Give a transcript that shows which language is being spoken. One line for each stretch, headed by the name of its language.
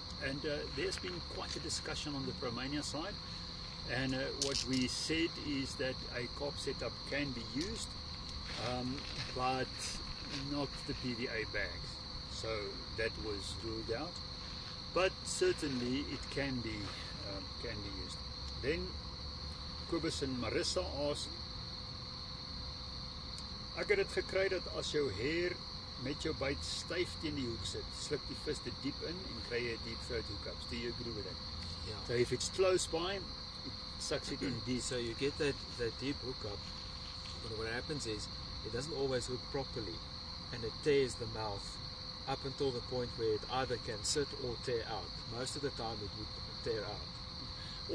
English: And there's been quite a discussion on the Promania side, and what we said is that a Carp setup can be used, but not the PVA bags. So that was ruled out, but certainly it can be used. Then Kobus and Marissa asked,
Afrikaans: ek het dit gekry dat as jou hair met jou byt styf teen die hoek sit, sluk die vis dit diep in en kry jy 'n
English: deep throat hookups. Do you agree with that? Yeah. So if it's close by, it sucks it in deep. So you get that deep hookup, but what happens is it doesn't always hook properly, and it tears the mouth up until the point where it either can sit or tear out. Most of the time it would tear out.